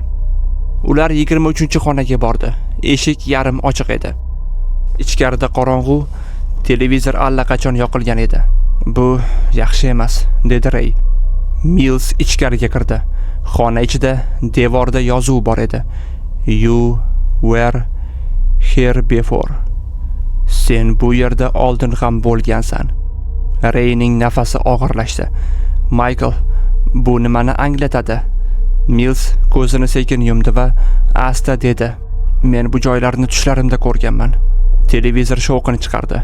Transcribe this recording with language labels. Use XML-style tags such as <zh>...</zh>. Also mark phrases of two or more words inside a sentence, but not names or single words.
<uz>Ular 23-xonaga bordi. Eshik yarim ochiq edi. Ichkarida qorong'u, televizor allaqachon yoqilgan edi. Bu yaxshi emas, dedi Ray. Mills ichkariga kirdi. Xona ichida devorda yozuv bor edi.</uz> <en>You were here before.</en> <uz>Sen bu yerda oldin ham bo'lgansan. Rayning nafasi og'irlashdi. Michael, bu nimani anglatadi? Mills ko'zini sekin yumdi va asta dedi. Men bu joylarni tushlarimda ko'rganman. Televizor shovqini chiqardi.</uz>